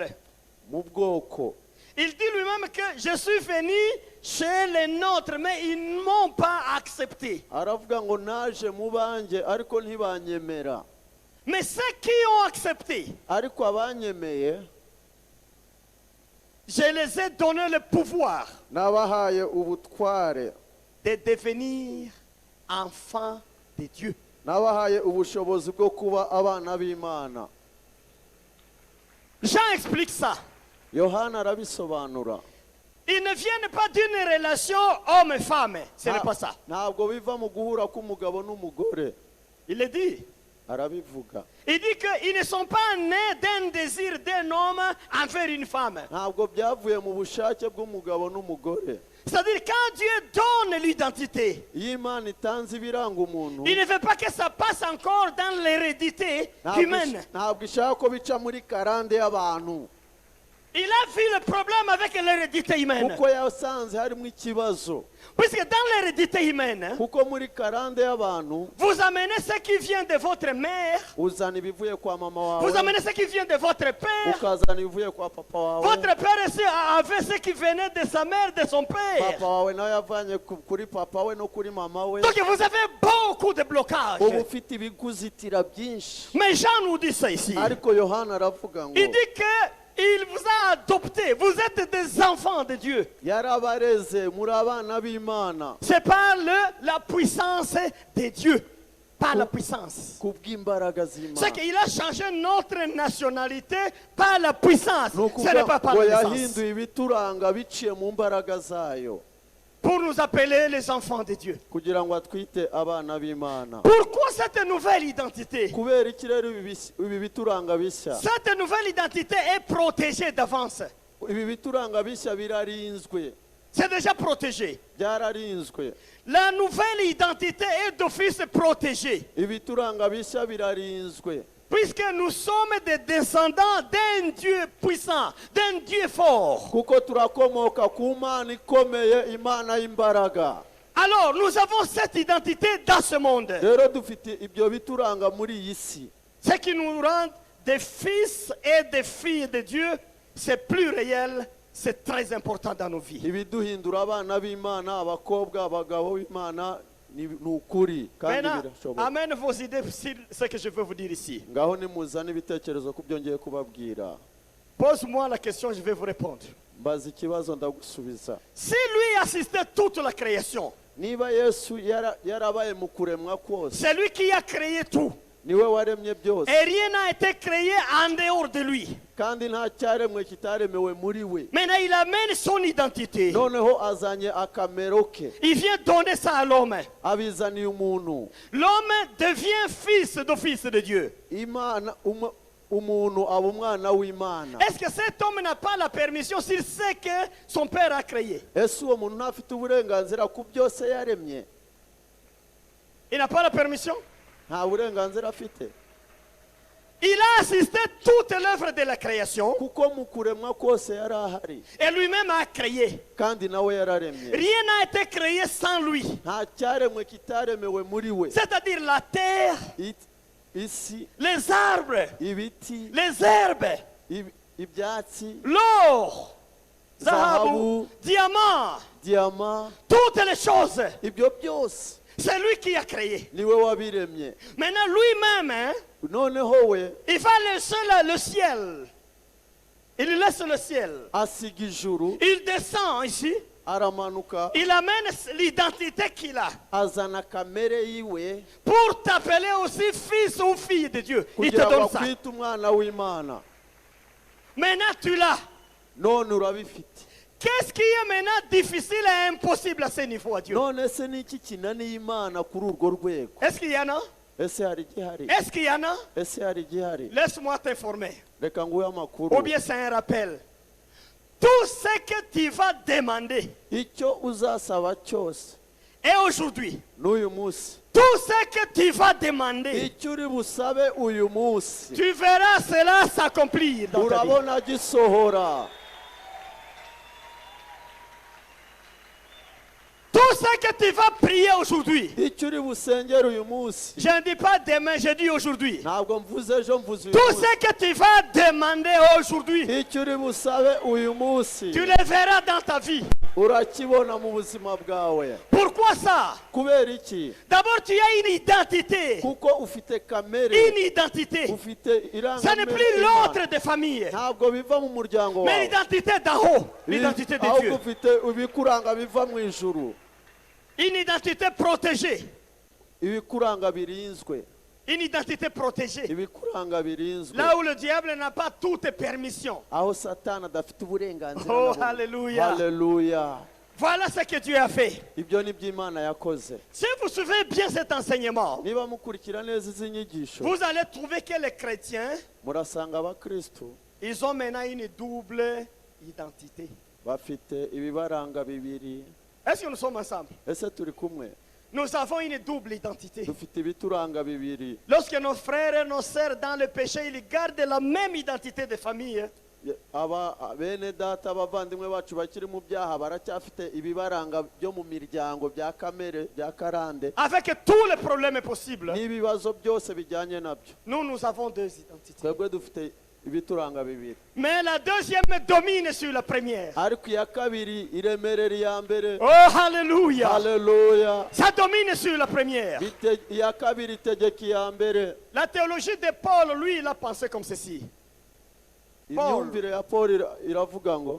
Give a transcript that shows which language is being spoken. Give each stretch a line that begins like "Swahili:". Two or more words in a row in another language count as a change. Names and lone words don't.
Kinyarwanda: mu bwoko.
French: Il dit lui-même que je suis venu chez les nôtres, mais ils ne m'ont pas accepté.
Kinyarwanda: aravuga ngo naje mu banjye ariko ntibanyemera.
French: Mais ceux qui ont accepté,
Kinyarwanda: ariko abanyemeye,
French: je les ai donné le pouvoir
Kinyarwanda: nabahaye ubutware.
French: de devenir enfants de Dieu.
Kinyarwanda: nabahaye ubushobozi bwo kuba abana b'Imana.
French: Jean explique ça.
Kinyarwanda: Yohana arabisobanura.
French: Ils ne viennent pas d'une relation homme-femme. Ce n'est pas ça.
Kinyarwanda: ntabwo biva mu guhura k'umugabo n'umugore.
French: Il le dit.
Kinyarwanda: arabivuga.
French: Il dit qu'ils ne sont pas nés d'un désir d'un homme envers une femme.
Kinyarwanda: ntabwo byavuye mu bushake bw'umugabo n'umugore.
French: C'est-à-dire quand Dieu donne l'identité,
Kinyarwanda: iyo Imana itanze ibiranga umuntu,
French: il ne veut pas que ça passe encore dans l'hérédité humaine.
Kinyarwanda: ntabwo ishaka ko bica muri karande y'abantu.
French: Il a vu le problème avec l'hérédité humaine.
Kinyarwanda: kuko yasanze harimo ikibazo.
French: Puisque dans l'hérédité humaine,
Kinyarwanda: kuko muri karande y'abantu,
French: vous amenez ce qui vient de votre mère,
Kinyarwanda: uzana ibivuye kwa mama wawe,
French: vous amenez ce qui vient de votre père.
Kinyarwanda: ukazana ibivuye kwa papa wawe.
French: Votre père aussi avait ce qui venait de sa mère, de son père.
Kinyarwanda: papa wawe nawe yavanye kuri papa we no kuri mama we.
French: Donc vous avez beaucoup de blocages.
Kinyarwanda: ubu ufite ibikuzitira byinshi.
French: Mais Jean nous dit ça ici.
Kinyarwanda: ariko Yohana aravuga ngo,
French: Il dit que il vous a adopté. Vous êtes des enfants de Dieu.
Kinyarwanda: yarabareze muri abana b'Imana.
French: C'est par la puissance de Dieu. Par la puissance.
Kinyarwanda: kubw'imbaraga z'Imana.
French: C'est qu'il a changé notre nationalité par la puissance.
Kinyarwanda: Ni
French: Ce n'est pas par
Kinyarwanda: ngo
French: la naissance.
Kinyarwanda: yahinduye ibituranga biciye mu mbaraga zayo.
French: Pour nous appeler les enfants de Dieu.
Kinyarwanda: kugira ngo atwite abana b'Imana.
French: Pourquoi cette nouvelle identité?
Kinyarwanda: kubera iki rero ibi bituranga bishya?
French: Cette nouvelle identité est protégée d'avance.
Kinyarwanda: ibi bituranga bishya birarinzwe.
French: C'est déjà protégé.
Kinyarwanda: byararinzwe.
French: La nouvelle identité est d'office protégée.
Kinyarwanda: ibituranga bishya birarinzwe.
French: Puisque nous sommes des descendants d'un Dieu puissant, d'un Dieu fort.
Kinyarwanda: kuko turakomoka ku Mana ikomeye, Imana y'imbaraga.
French: Alors nous avons cette identité dans ce monde.
Kinyarwanda: rero dufite ibyo bituranga muri iyi si.
French: Ce qui nous rend des fils et des filles de Dieu, c'est plus réel, c'est très important dans nos vies.
Kinyarwanda: ibiduhindura abana b'Imana, abakobwa, abagabo b'Imana ni ukuri kandi
French: Maintenant,
Kinyarwanda: birashoboka.
French: amène vos idées sur ce que je veux vous dire ici.
Kinyarwanda: Ngaho nimuzane ibitekerezo ku byo ngiye kubabwira.
French: Pose-moi la question, je vais vous répondre.
Kinyarwanda: Mbaza ikibazo ndagusubiza.
French: Si lui assistait toute la création,
Kinyarwanda: Niba Yesu yarabaye mu kuremwa kose,
French: c'est lui qui a créé tout.
Kinyarwanda: niwe waremye byose,
French: Et rien n'a été créé en dehors de lui.
Kinyarwanda: kandi nta cyaremwe kitaremewe muri we.
French: Maintenant, il amène son identité.
Kinyarwanda: Noneho azanye akamero ke,
French: Il vient donner ça à l'homme.
Kinyarwanda: abizaniye umuntu.
French: L'homme devient fils d'office de Dieu.
Kinyarwanda: Imana umuntu aba umwana w'Imana.
French: Est-ce que cet homme n'a pas la permission s'il sait que son père a créé?
Kinyarwanda: Ese uwo muntu ntafite uburenganzira ku byose yaremye?
French: Il n'a pas la permission?
Kinyarwanda: Nta burenganzira afite,
French: Il a assisté toute l'œuvre de la création
Kinyarwanda: kuko mu kuremwa kose yari ahari,
French: et lui-même a créé.
Kinyarwanda: kandi nawe yararemye.
French: Rien n'a été créé sans lui.
Kinyarwanda: Nta cyaremwe kitaremewe muri we.
French: C'est-à-dire la terre,
Kinyarwanda: Isi,
French: les arbres,
Kinyarwanda: ibiti,
French: les herbes,
Kinyarwanda: ibyatsi,
French: l'or, zahabu,
Kinyarwanda: zahabu,
French: diamant,
Kinyarwanda: diyama,
French: toutes les choses.
Kinyarwanda: ibyo byose
French: C'est lui qui a créé.
Kinyarwanda: niwe wabiremye.
French: Maintenant, lui-même, hein,
Kinyarwanda: Noneho we
French: il va laisser le ciel. Il laisse le ciel.
Kinyarwanda: asiga ijuru,
French: Il descend ici.
Kinyarwanda: aramanuka,
French: Il amène l'identité qu'il a
Kinyarwanda: azana kamere yiwe
French: pour t'appeler aussi fils ou fille de Dieu. Il te
Kinyarwanda: kugira ngo
French: donne ça.
Kinyarwanda: akwite umwana w'Imana.
French: Maintenant, tu l'as.
Kinyarwanda: None urabifite.
French: Qu'est-ce qui est maintenant difficile et impossible à ce niveau à Dieu?
Kinyarwanda: None se ni iki kinaniye Imana kuri urwo rwego?
French: Est-ce qu'il y en a?
Kinyarwanda: Ese hari igihari?
French: Est-ce qu'il y en a?
Kinyarwanda: Ese hari igihari?
French: Laisse-moi t'informer.
Kinyarwanda: Reka nguhe amakuru.
French: Ou bien c'est un rappel. Tout ce que tu vas demander,
Kinyarwanda: Icyo uzasaba cyose
French: et aujourd'hui,
Kinyarwanda: n'uyu munsi,
French: tout ce que tu vas demander,
Kinyarwanda: icyo uri busabe uyu munsi,
French: tu verras cela s'accomplir dans ta vie.
Kinyarwanda: urabona gisohora.
French: Tout ce que tu vas prier aujourd'hui,
Kinyarwanda: Icyo uri busengere uyu munsi,
French: je ne dis pas demain, je dis aujourd'hui.
Kinyarwanda: ntabwo mvuze ejo, mvuze uyu
French: Tout
Kinyarwanda: munsi.
French: ce que tu vas demander aujourd'hui,
Kinyarwanda: Icyo uri busabe uyu munsi,
French: tu le verras dans ta vie.
Kinyarwanda: urakibona mu buzima bwawe.
French: Pourquoi ça?
Kinyarwanda: Kubera iki?
French: D'abord, tu as une identité.
Kinyarwanda: Kuko ufite kamere,
French: Une identité.
Kinyarwanda: ufite
French: Ça n'est
Kinyarwanda: irangamere
French: plus
Kinyarwanda: y'Imana.
French: l'autre de famille,
Kinyarwanda: Ntabwo biva mu muryango
French: mais
Kinyarwanda: wawe,
French: l'identité d'en haut, l'identité de
Kinyarwanda: ahubwo
French: Dieu.
Kinyarwanda: ufite ibikuranga biva mu ijuru,
French: Une identité protégée.
Kinyarwanda: ibikuranga birinzwe,
French: Une identité protégée.
Kinyarwanda: ibikuranga birinzwe,
French: Là où le diable n'a pas toute permission.
Kinyarwanda: aho Satani adafite uburenganzira. Oh, na bumwe.
French: alléluia.
Kinyarwanda: Haleluya.
French: Voilà ce que Dieu a fait.
Kinyarwanda: Ibyo ni byo Imana yakoze.
French: Si vous suivez bien cet enseignement,
Kinyarwanda: Niba mukurikira neza izi nyigisho,
French: vous allez trouver que les chrétiens,
Kinyarwanda: murasanga abakristo
French: ils ont maintenant une double identité.
Kinyarwanda: bafite ibibaranga bibiri.
French: Est-ce que nous sommes ensemble?
Kinyarwanda: Ese turi kumwe?
French: Nous avons une double identité.
Kinyarwanda: Dufite ibituranga bibiri.
French: Lorsque nos frères et nos sœurs dans le péché, ils gardent la même identité de famille.
Kinyarwanda: Bene data, abavandimwe bacu bakiri mu byaha baracyafite ibibaranga byo mu miryango, bya kamere, bya karande,
French: Avec tous les problèmes possibles,
Kinyarwanda: n'ibibazo byose bijyanye nabyo.
French: nous avons deux identités.
Kinyarwanda: Twebwe dufite ibituranga bibiri,
French: Mais la deuxième domine sur la première.
Kinyarwanda: ariko iya kabiri iremerera iya mbere.
French: Oh, alléluia.
Kinyarwanda: Haleluya.
French: Ça domine sur la première.
Kinyarwanda: Iya kabiri itegeka iya mbere.
French: La théologie de Paul, lui, il a pensé comme ceci.
Kinyarwanda: Imyumvire ya Paul iravuga ngo,